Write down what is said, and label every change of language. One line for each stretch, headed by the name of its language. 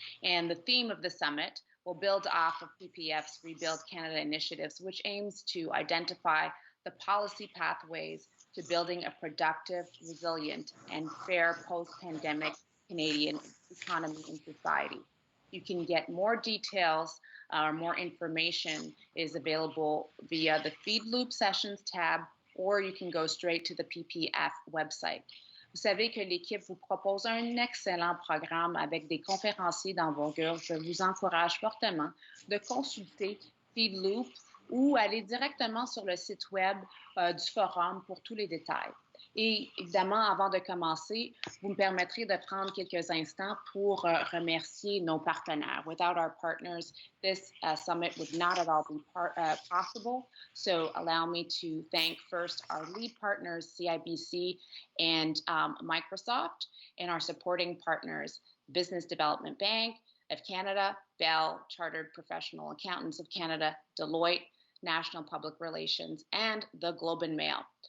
English: And the theme of the summit will build off of PPF's Rebuild Canada initiatives, which aims to identify the policy pathways to building a productive, resilient, and fair post-pandemic Canadian economy and society. You can get more details or more information is available via the Feed Loop Sessions tab, or you can go straight to the PPF website.
French: Vous savez que l'équipe vous propose un excellent programme avec des conférenciers d'envergure. Je vous encourage fortement de consulter Feed Loop ou aller directement sur le site web du forum pour tous les détails. Et évidemment, avant de commencer, vous me permettrez de prendre quelques instants pour remercier nos partenaires.
English: Without our partners, this summit would not at all be possible. So allow me to thank first our lead partners, CIBC and Microsoft, and our supporting partners, Business Development Bank of Canada, Bell, Chartered Professional Accountants of Canada, Deloitte, National Public Relations, and the Globe and Mail.